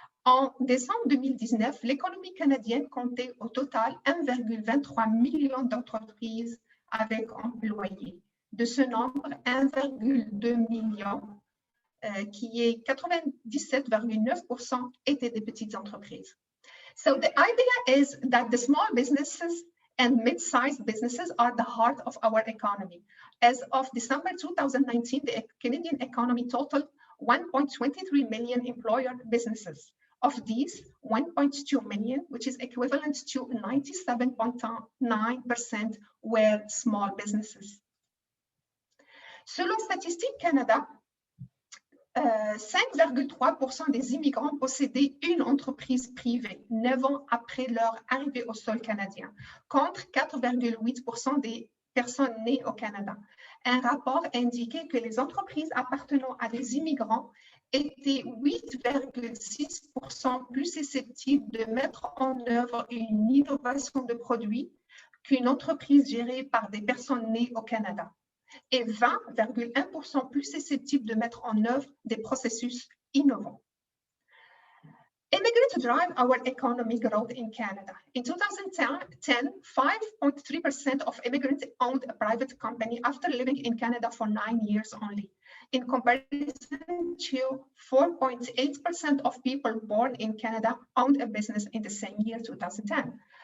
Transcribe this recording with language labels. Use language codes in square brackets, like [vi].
[fr] En décembre 2019, l'économie canadienne comptait au total 1,23 million d'entreprises avec employés. De ce nombre, 1,2 million, qui est 97,9%, étaient des petites entreprises. [en] So the idea is that the small businesses and mid-sized businesses are the heart of our economy. As of December 2019, the Canadian economy totaled 1.23 million employer businesses. Of these, 1.2 million, which is equivalent to 97.9%, were small businesses. [fr] Selon Statistique Canada, 5,3% des immigrants possédaient une entreprise privée 9 ans après leur arrivée au sol canadien, contre 4,8% des personnes nées au Canada. Un rapport indiquait que les entreprises appartenant à des immigrants étaient 8,6% plus susceptibles de mettre en œuvre une innovation de produit qu'une entreprise gérée par des personnes nées au Canada, et 20,1% plus susceptibles de mettre en œuvre des processus innovants. [en] Immigrants drive our economic growth in Canada. In 2010, 5.3% of immigrants owned a private company after living in Canada for 9 years only, in comparison to 4.8% of people born in Canada owned a business in the same year, 2010.